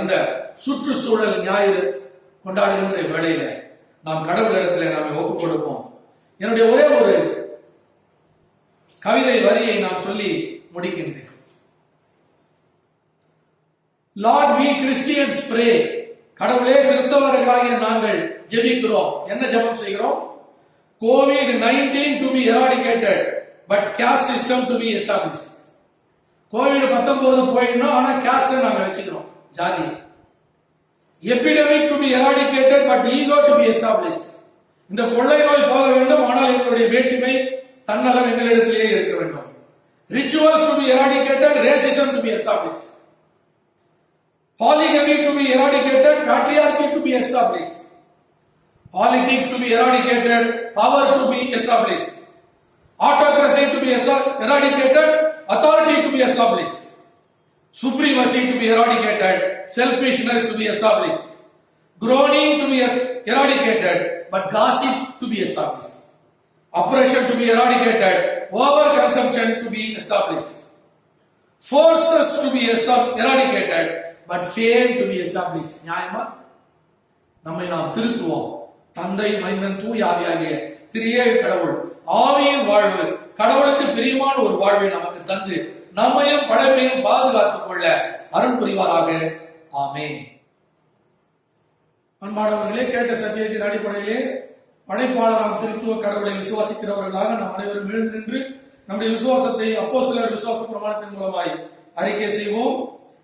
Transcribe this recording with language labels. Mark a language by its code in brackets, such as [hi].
[ta] இந்த சுற்றுச்சூழல் ஞாயிறு கொண்டாடுகின்ற வேளையில நாம் கடவுளிடத்தில் நாம ஒப்புக் கொடுப்போம். என்னுடைய ஒரே ஒரு கவிதை வரியை நான் சொல்லி முடிக்கின்றேன். லார்ட் வி கிறிஸ்டியன்ஸ் பிரே. கடவுளே, கிறிஸ்தவர்களாகிய நாங்கள் ஜெபிக்கிறோம். என்ன ஜெபம் செய்கிறோம்? [en] COVID-19 to be eradicated but caste system to be established. [ta] COVID-19 போயிடணும், ஆனா caste நாங்க வச்சுக்கிறோம், ஜாதி. [en] Epidemic to be eradicated but ego to be established. [ta] இந்த கொள்ளை நோய் போக வேண்டும், ஆனால் எங்களுடைய வேற்றுமை தன்னலம் எங்களிடத்திலேயே இருக்க வேண்டும். [en] Rituals to be eradicated, racism to be established. Polygamy to be eradicated, patriarchy to be established. Politics to be eradicated, power to be established. Autocracy to be eradicated, authority to be established. Supremacy to be eradicated, selfishness to be established. Groaning to be eradicated, but gossip to be established. Oppression to be eradicated, overconsumption to be established. Forces to be eradicated, but fame to be established. [ta] நியாயமா? நம்மை நாம் திருத்துவோம். தந்தை, மைந்தன், தூய ஆவியாகிய திரியேக கடவுள் ஆவியின் வாழ்வு, கடவுளுக்கு பிரியமான ஒரு வாழ்வை நமக்கு தந்து நம்மையும் படைப்பையும் பாதுகாத்துக் கொள்ள அருள் புரிவாராக. ஆமென். அன்பானவர்களே, கேட்ட சத்தியத்தின் அடிப்படையிலே படைப்பாளராம் திருத்துவ கடவுளை விசுவாசிக்கிறவர்களாக நாம் அனைவரும் எழுந்து நின்று நம்முடைய விசுவாசத்தை அப்போஸ்தலர் விசுவாச பிரமாணத்தின் மூலமாய் அறிக்கை செய்வோம்.